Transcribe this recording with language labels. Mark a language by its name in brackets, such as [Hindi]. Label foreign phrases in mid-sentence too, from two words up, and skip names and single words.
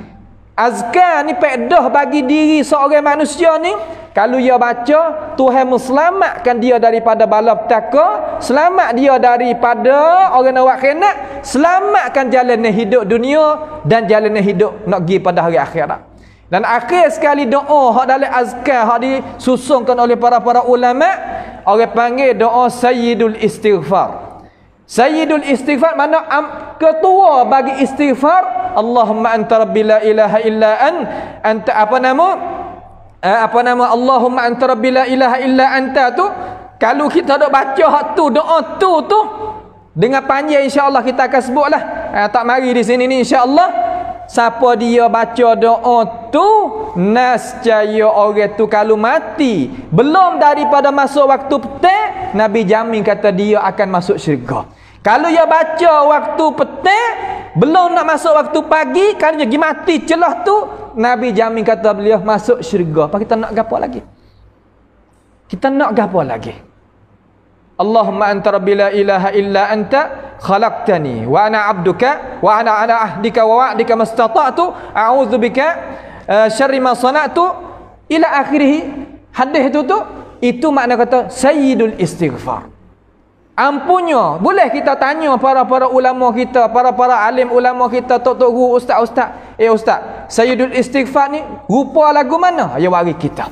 [Malay] Azkar ni faedah bagi diri seorang manusia ni, kalau dia baca, Tuhan menselamatkan dia daripada bala petaka, selamat dia daripada orang nak buat khianat, selamatkan jalan hidup dunia dan jalan hidup nak pergi pada hari akhirat. Dan akhir sekali doa hak dalam azkar hak disusunkan oleh para ulama, orang panggil doa Sayyidul Istighfar. Sayyidul Istighfar mana ketua bagi istighfar. [Arabic] اللهم أنت ربي لا إله إلا أنت [Malay] apa nama [Arabic] اللهم أنت ربي لا إله إلا أنت [Malay] tu, kalau kita dok baca hak tu, doa tu dengan panjang, [Arabic] إن شاء الله [Malay] kita akan sebutlah. Tak mari di sini ni [Arabic] إن شاء الله. [Malay] Siapa dia baca doa tu, nascaya orang tu kalau mati belum daripada masuk waktu petang, Nabi jamin kata dia akan masuk syurga. Kalau dia baca waktu petang belum nak masuk waktu pagi, kalau dia pergi mati celah tu, Nabi jamin kata beliau masuk syurga. Apa kita nak gapo lagi? Kita nak gapo lagi? [Arabic] اللهم أنت ربي لا إله إلا أنت خلقتني وأنا عبدك وأنا على عهدك ووعدك ما استطعت أعوذ بك شر ما صنعت إلى آخره. [Malay] Hadis itu makna kata sayyidul istighfar. Ampunnya, boleh kita tanya para ulama kita, para alim ulama kita, tok guru, ustaz, ustaz, sayyidul istighfar ni rupa lagu mana? Ya bagi kita.